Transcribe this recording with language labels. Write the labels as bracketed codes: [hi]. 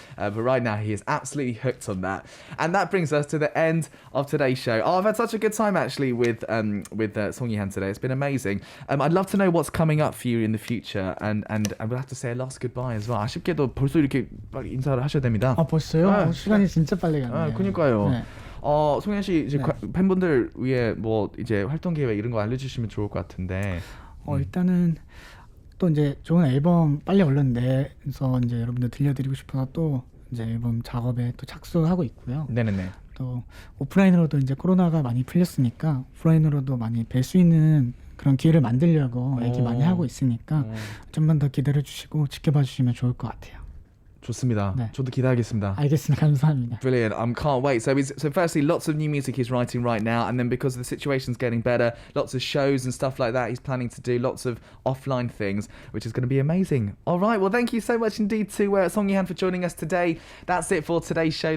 [en] But right now, he is absolutely hooked on that. And that brings us to the end of today's show. Oh, I've had such a good time actually with 송이한 today. It's been amazing. I'd love to know what's coming up for you in the future, and we'll have to say a last goodbye as well. [ko] 아쉽게도 벌써 이렇게 빨리 인사를 하셔야 됩니다. 아 벌써요? 시간이 진짜 빨리 갔네요. 그러니까요. 네. 송이한 씨 이제 팬분들 위해 뭐 이제 활동 계획 이런 거 알려주시면 좋을 것 같은데. 일단은 또 이제 좋은 앨범 빨리 얼른 내서 이제 여러분들 들려드리고 싶어서 또 이제 앨범 작업에 또 착수하고 있고요. 네네네. 또 오프라인으로도 이제 코로나가 많이 풀렸으니까 오프라인으로도 많이 뵐 수 있는 그런 기회를 만들려고 얘기 많이 하고 있으니까 좀만 더 기다려 주시고 지켜봐 주시면 좋을 것 같아요. 좋습니다. 네. 저도 기다리겠습니다. 알겠습니다. 감사합니다. [en] Brilliant. Can't wait. So firstly, lots of new music he's writing right now, and then because the situation's getting better, lots of shows and stuff like that he's planning to do, lots of offline things, which is going to be amazing. All right. Well, thank you so much indeed to 송이한 for joining us today. That's it for today's show.